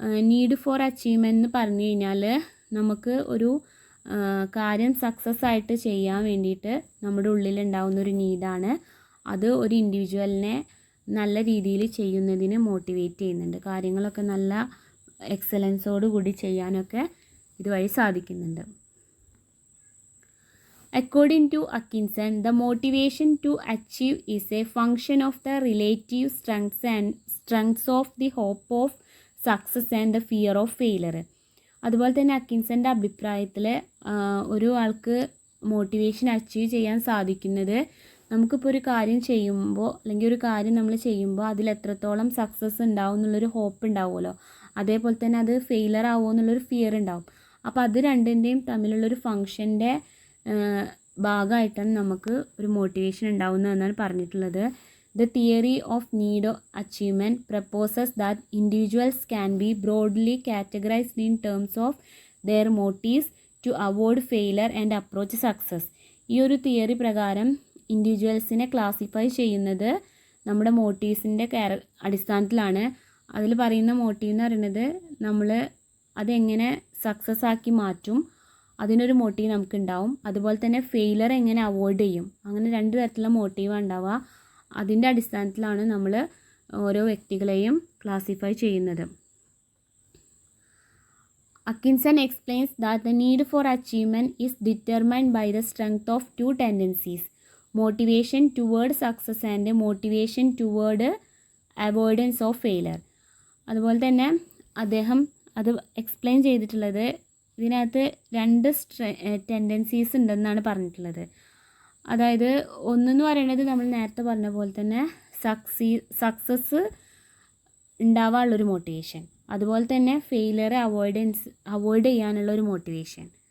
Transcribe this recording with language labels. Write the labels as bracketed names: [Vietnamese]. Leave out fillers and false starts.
[Malayalam] Need for achievement എന്ന് പറഞ്ഞു കഴിഞ്ഞാൽ നമുക്ക് ഒരു കാര്യം സക്സസ് ആയിട്ട് ചെയ്യാൻ വേണ്ടിയിട്ട് നമ്മുടെ ഉള്ളിലുണ്ടാവുന്നൊരു നീഡാണ്. അത് ഒരു ഇൻഡിവിജ്വലിനെ നല്ല രീതിയിൽ ചെയ്യുന്നതിന് മോട്ടിവേറ്റ് ചെയ്യുന്നുണ്ട്. കാര്യങ്ങളൊക്കെ നല്ല എക്സലൻസോട് കൂടി ചെയ്യാനൊക്കെ ഇതുവഴി സാധിക്കുന്നുണ്ട്. [English] According to Atkinson, the motivation to achieve is a function of the relative strengths of the hope of success and the fear of failure. [Malayalam] അതുപോലെ തന്നെ അക്കിൻസൻ്റെ അഭിപ്രായത്തിൽ ഒരു ആൾക്ക് മോട്ടിവേഷൻ അച്ചീവ് ചെയ്യാൻ സാധിക്കുന്നത് നമുക്കിപ്പോൾ ഒരു കാര്യം ചെയ്യുമ്പോൾ അല്ലെങ്കിൽ ഒരു കാര്യം നമ്മൾ ചെയ്യുമ്പോൾ അതിൽ എത്രത്തോളം സക്സസ് ഉണ്ടാവും എന്നുള്ളൊരു ഹോപ്പ് ഉണ്ടാവുമല്ലോ, അതേപോലെ തന്നെ അത് ഫെയിലർ ആവുമോ എന്നുള്ളൊരു ഫിയർ ഉണ്ടാവും. അപ്പോൾ അത് രണ്ടിൻ്റെയും തമ്മിലുള്ളൊരു ഫങ്ഷൻ്റെ ഭാഗമായിട്ടാണ് നമുക്ക് ഒരു മോട്ടിവേഷൻ ഉണ്ടാവുന്നതെന്നാണ് പറഞ്ഞിട്ടുള്ളത്. [English] The theory of need achievement proposes that individuals can be broadly categorized in terms of their motives to avoid failure and approach success. [Malayalam] ഈ ഒരു തിയറി പ്രകാരം ഇൻഡിവിജ്വൽസിനെ ക്ലാസിഫൈ ചെയ്യുന്നത് നമ്മുടെ മോട്ടീവ്സിൻ്റെ അടിസ്ഥാനത്തിലാണ്. അതിൽ പറയുന്ന മോട്ടീവ് എന്ന് പറയുന്നത് നമ്മൾ അതെങ്ങനെ സക്സസ് ആക്കി മാറ്റും, അതിനൊരു മോട്ടീവ് നമുക്കുണ്ടാവും. അതുപോലെ തന്നെ ഫെയിലർ എങ്ങനെ അവോയ്ഡ് ചെയ്യും, അങ്ങനെ രണ്ട് തരത്തിലുള്ള മോട്ടീവാണ് ഉണ്ടാവുക. അതിൻ്റെ അടിസ്ഥാനത്തിലാണ് നമ്മൾ ഓരോ വ്യക്തികളെയും ക്ലാസിഫൈ ചെയ്യുന്നത്. [English] Atkinson explains that the need for achievement is determined by the strength of two tendencies, motivation toward success and motivation toward avoidance of failure. [Malayalam] അതുപോലെ തന്നെ അദ്ദേഹം അത് എക്സ്പ്ലെയിൻ ചെയ്തിട്ടുള്ളത് ഇതിനകത്ത് രണ്ട് ടെൻഡൻസീസ് ഉണ്ടെന്നാണ് പറഞ്ഞിട്ടുള്ളത്. അതായത് ഒന്നെന്ന് പറയുന്നത് നമ്മൾ നേരത്തെ പറഞ്ഞ പോലെ തന്നെ സക്സസ് ഉണ്ടാവാനുള്ളൊരു മോട്ടിവേഷൻ, അതുപോലെ തന്നെ ഫെയിലിയർ അവോയ്ഡ് ചെയ്യാനുള്ളൊരു മോട്ടിവേഷൻ.